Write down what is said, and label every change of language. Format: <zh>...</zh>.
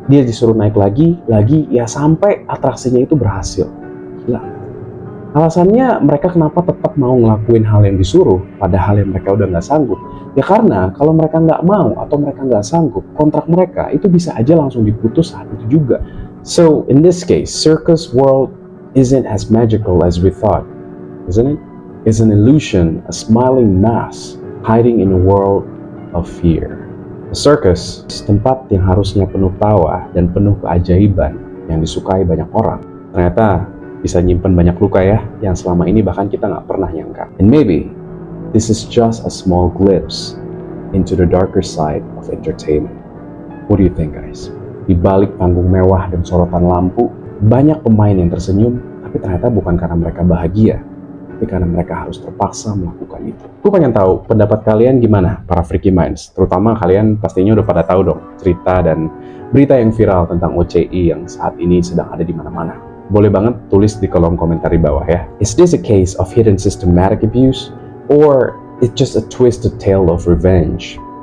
<id>Dia disuruh naik lagi, ya sampai atraksinya itu berhasil. Gila. Alasannya mereka kenapa tetap mau ngelakuin hal yang disuruh, padahal yang mereka udah nggak sanggup. Ya karena kalau mereka nggak mau atau mereka nggak sanggup, kontrak mereka itu bisa aja langsung diputus saat itu juga.</id> <en>So in this case, circus world isn't as magical as we thought, isn't it? It's an illusion, a smiling mask hiding in a world of fear. A circus,</en> <id>tempat yang harusnya penuh tawa dan penuh keajaiban yang disukai banyak orang, ternyata bisa nyimpen banyak luka ya, yang selama ini bahkan kita nggak pernah nyangka.</id> <en>And maybe this is just a small glimpse into the darker side of entertainment. What do you think, guys?</en> <id>Di balik panggung mewah dan sorotan lampu, banyak pemain yang tersenyum, tapi ternyata bukan karena mereka bahagia, tapi karena mereka harus terpaksa melakukan itu. Gue pengen tahu pendapat kalian gimana, para Freaky Minds. Terutama kalian pastinya udah pada tahu dong cerita dan berita yang viral tentang OCI yang saat ini sedang ada di mana-mana. Boleh banget tulis di kolom komentar di bawah ya.</id> <en>Is this a case of hidden systematic abuse? Or it's just a twisted tale of revenge?</en>